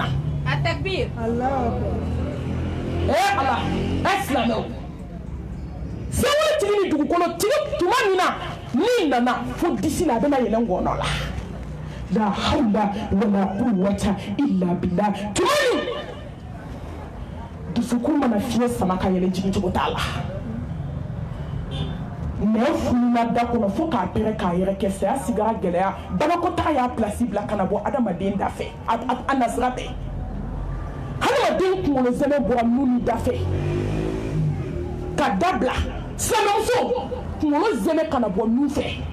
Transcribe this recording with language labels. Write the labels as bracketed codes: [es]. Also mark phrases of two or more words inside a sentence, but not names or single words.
[bm] Atakbir. Allah. ala silamɛw sewale tigi ni dugukolo tigi tuma min na min nana fo disi la a bɛna yɛlɛn ngɔnɔ la [ar] لا حول ولا قوة إلا بالله [bm] tuma min dusukun mana fiɲɛ sama ka yɛlɛn jigin cogo t'a la nɛn fununa da kɔnɔ fo k'a pɛrɛ k'a yɛrɛ kɛ saya sigara gɛlɛya banakɔtaga y'a pilasi bila ka na bɔ adamaden da fɛ a nasira tɛ hadamaden kunkolo zɛmɛ bɔra nu ni da fɛ ka dabila silamɛmuso kunkolo zɛmɛ ka na bɔ nu fɛ